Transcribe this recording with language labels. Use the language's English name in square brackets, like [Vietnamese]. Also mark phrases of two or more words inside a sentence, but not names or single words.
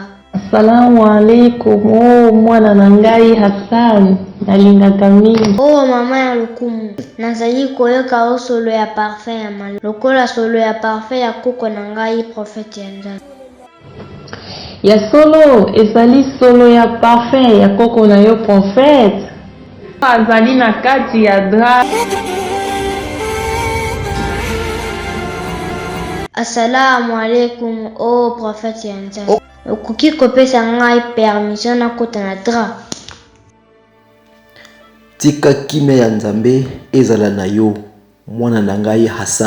[Arabic] السلام عليكم [Lingala] o mwana na ngai Hassan, nalingaka mingi. O mama ya lokumu, nazali koyoka o solo ya parfum ya malo. Lokola solo ya parfum ya koko na ngai prophète ya Nzambe. Ya solo ezali solo ya parfum ya koko na yo prophète. Azali na kati ya dra. [Arabic] السلام عليكم [Lingala] o prophète ya Nzambe. Okoki kopesa ngai permission na kota na dra. Tika kime ya Nzambe ezala na yo mwana na ngai Hassan.